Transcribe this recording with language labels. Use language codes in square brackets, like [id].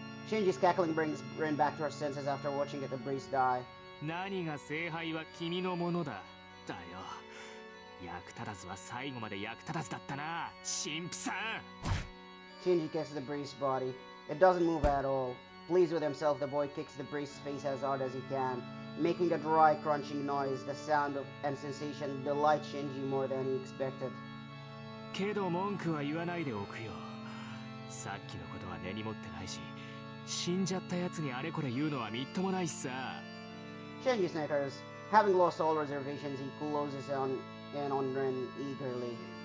[en] Shinji's cackling brings Rin back to her senses after watching the priest die. [ja] 何が聖杯は君のものだ。だよ。役立たずは最後まで役立たずだったな、神父さん。 [en] Shinji kicks the priest's body. It doesn't move at all. Pleased with himself, the boy kicks the priest's face as hard as he can, making a dry, crunching noise. The sound and sensation delight Shinji more than he expected. [ja] けど文句は言わないでおくよ。さっきのことは根に持ってないし、死んじゃったやつにあれこれ言うのはみっともないしさ。 [en] Shinji snickers. Having lost all reservations, he closes in on Ren eagerly.